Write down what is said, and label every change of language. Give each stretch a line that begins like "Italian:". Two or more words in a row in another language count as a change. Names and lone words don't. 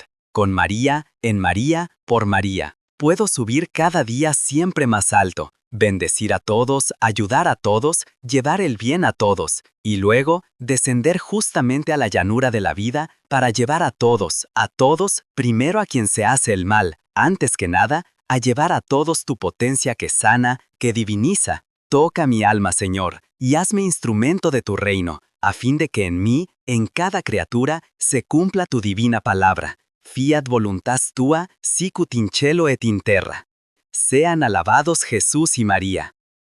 Spanish: Con María, en María, por María. Puedo subir cada día siempre más alto, bendecir a todos, ayudar a todos, llevar el bien a todos, y luego descender justamente a la llanura de la vida para llevar a todos, primero a quien se hace el mal, antes que nada, a llevar a todos tu potencia que sana, que diviniza. Toca mi alma, Señor, y hazme instrumento de tu reino, a fin de que en mí, en cada criatura, se cumpla tu divina palabra.
Latin: Fiat voluntas tua, sicut in cielo et in terra.
Spanish: Sean alabados Jesús y María.